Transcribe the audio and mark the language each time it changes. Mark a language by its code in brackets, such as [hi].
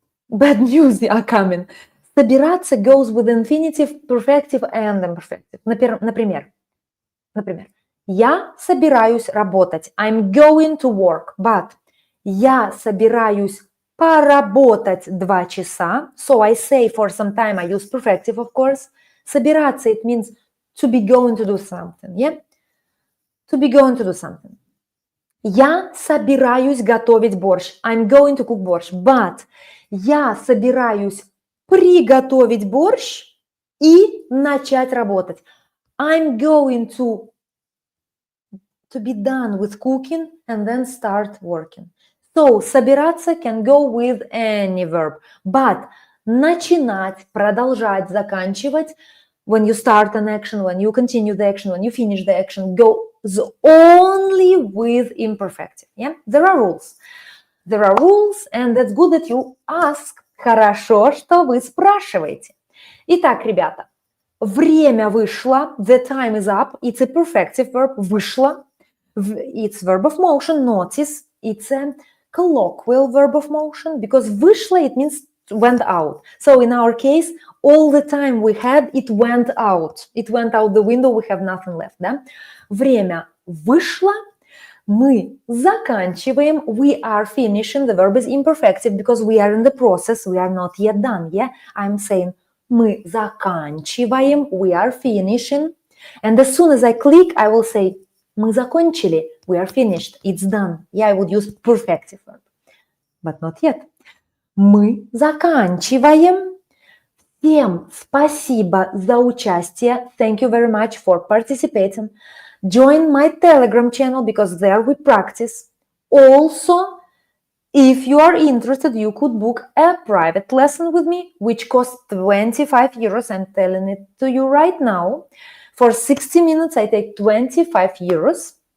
[en] Bad news are coming. Собираться goes with infinitive, perfective and imperfective. [ru] Например, я собираюсь работать. [en] I'm going to work. But [ru] я собираюсь поработать 2 часа. [en] So I say for some time, I use perfective, of course. Собираться, it means to be going to do something. Yeah? To be going to do something. [ru] Я собираюсь готовить борщ. [en] I'm going to cook борщ. [ru] But я собираюсь приготовить борщ и начать работать. [en] I'm going to be done with cooking and then start working. So, собираться can go with any verb. But [ru] начинать, продолжать, заканчивать, [en] when you start an action, when you continue the action, when you finish the action, goes only with imperfective. Yeah? There are rules. There are rules, and that's good that you ask. [ru] Хорошо, что вы спрашиваете. Итак, ребята, время вышло, [en] the time is up, it's a perfective verb, вышло. It's verb of motion, notice, it's a colloquial verb of motion, because вышло, it means went out. So in our case, all the time we had, it went out. It went out the window, we have nothing left, да? [ru] Время вышло, мы заканчиваем, [en] we are finishing, the verb is imperfective, because we are in the process, we are not yet done, yeah? I'm saying, [ru] мы заканчиваем, [en] we are finishing, and as soon as I click, I will say, [ru] мы закончили, [en] we are finished, it's done. Yeah, I would use perfective verb, but not yet. [ru] Мы заканчиваем. Всем спасибо за участие. [en] Thank you very much for participating. Join my Telegram channel because there we practice. Also, if you are interested, you could book a private lesson with me, which costs 25 euros. I'm telling it to you right now. For 60 minutes, I take 25 euros.